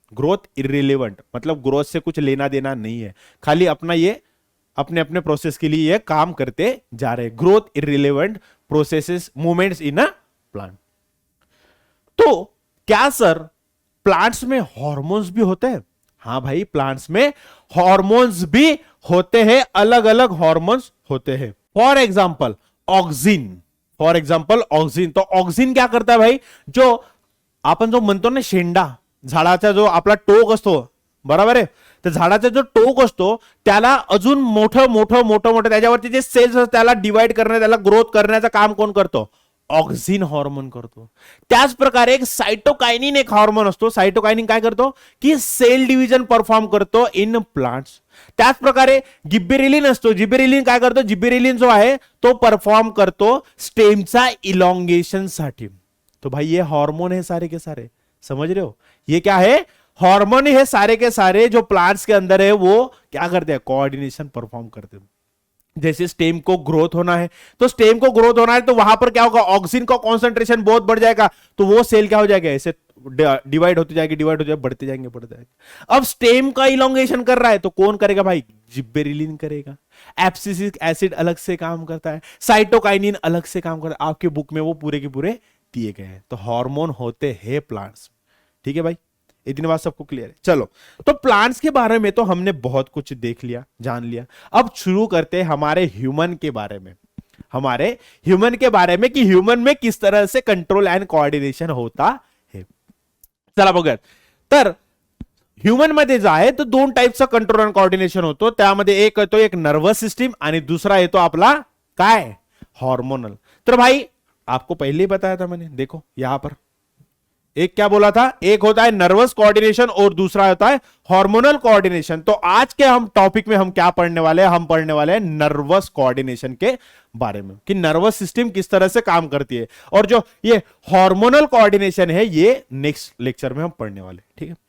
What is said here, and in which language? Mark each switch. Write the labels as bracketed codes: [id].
[hi] Growth irrelevant मतलब growth से कुछ लेना देना नहीं है, खाली अपना ये अपने अपने प्रोसेस के लिए ये काम करते जा रहे हैं। Growth irrelevant processes movements in a plant. तो क्या सर प्लांट्स में हॉर्मोन्स भी होते हैं? हाँ भाई, प्लांट्स में हॉर्मोन्स भी होते हैं, अलग अलग हॉर्मोन्स होते हैं। [mr] फॉर एग्जाम्पल ऑक्सिन, [hi] तो ऑक्सिन क्या करता है भाई, [mr] जो आपण जो म्हणतो ना शेंडा, झाडाचा जो आपला टोक असतो, बरोबर आहे, तर झाडाचा जो टोक असतो त्याला अजून मोठं मोठं मोठं मोठं त्याच्यावरती जे सेल्स असतात त्याला डिवाइड करणे, त्याला ग्रोथ करण्याचं काम कोण करतो, ऑक्सिन हॉर्मोन करतो। त्याच प्रकारे एक सायटोकायनिन एक हॉर्मोन असतो, सायटोकायनिन काय करतो की सेल डिव्हिजन परफॉर्म करतो इन प्लांट्स। त्याच प्रकारे जिबेरेलिन असतो, जिबेरेलिन काय करतो, जिबेरेलिन जो आहे तो परफॉर्म करतो स्टेमचा इलॉन्गेशन साठी। [hi] तो भाई ये हार्मोन है सारे के सारे, समझ रहे हो, ये क्या है, हार्मोन है सारे के सारे, जो प्लांट्स के अंदर है वो क्या करते हैं, कोऑर्डिनेशन परफॉर्म करते हैं। जैसे स्टेम को ग्रोथ होना है, तो स्टेम को ग्रोथ होना है तो वहां पर क्या होगा, ऑक्सीजन का कॉन्सेंट्रेशन बहुत बढ़ जाएगा, तो वो सेल क्या हो जाएगा, ऐसे डिवाइड होती जाएगी, डिवाइड हो जाएगी, बढ़ते जाएंगे बढ़ते जाएंगे। अब स्टेम का इलॉन्गेशन कर रहा है तो कौन करेगा भाई, जिब्बेरेलिन करेगा। एब्सिसिक एसिड अलग से काम करता है, साइटोकाइनिन अलग से काम करता है, आपके बुक में वो पूरे के पूरे दिए गए हैं। तो हार्मोन होते हैं प्लांट्स, ठीक है भाई, इतनी बात सबको क्लियर है। चलो, तो प्लांट्स के बारे में तो हमने बहुत कुछ देख लिया, जान लिया। अब शुरू करते हैं हमारे ह्यूमन के बारे में, हमारे ह्यूमन के बारे में कि ह्यूमन में किस तरह से कंट्रोल एंड कोऑर्डिनेशन होता है। [mr] चला बघा, तर ह्यूमन मध्ये जो आहे तो दोन टाइपचा कंट्रोल एंड कोऑर्डिनेशन होतो, त्यामध्ये एक येतो एक नर्वस सिस्टम आणि दूसरा येतो आपला काय, हार्मोनल। [hi] तर भाई आपको पहले ही बताया था मैंने, देखो यहां पर एक क्या बोला था, एक होता है नर्वस कोऑर्डिनेशन और दूसरा होता है हार्मोनल कोऑर्डिनेशन। तो आज के हम टॉपिक में हम क्या पढ़ने वाले हैं, हम पढ़ने वाले हैं नर्वस कोऑर्डिनेशन के बारे में, कि नर्वस सिस्टम किस तरह से काम करती है, और जो ये हार्मोनल कोऑर्डिनेशन है ये नेक्स्ट लेक्चर में हम पढ़ने वाले, ठीक है।